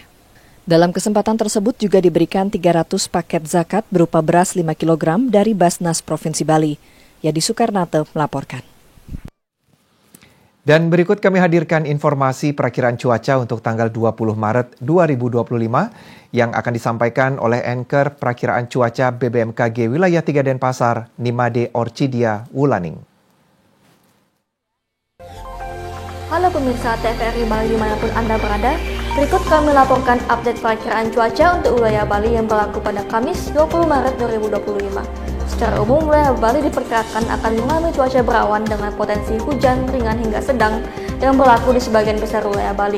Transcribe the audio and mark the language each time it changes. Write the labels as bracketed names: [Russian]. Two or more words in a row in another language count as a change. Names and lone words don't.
[Indonesian] Dalam kesempatan tersebut juga diberikan 300 paket zakat berupa beras 5 kg dari Basnas Provinsi Bali. Yadi Soekarnate melaporkan. Dan berikut kami hadirkan informasi perakiraan cuaca untuk tanggal 20 Maret 2025 yang akan disampaikan oleh anchor perakiraan cuaca BBMKG Wilayah 3 Denpasar, Nimade Orchidia Wulaning. Halo pemirsa TVRI Bali dimanapun Anda berada, berikut kami laporkan update perakiraan cuaca untuk wilayah Bali yang berlaku pada Kamis 20 Maret 2025. Secara umum, wilayah Bali diperkirakan akan mengalami cuaca berawan dengan potensi hujan ringan hingga sedang yang berlaku di sebagian besar wilayah Bali.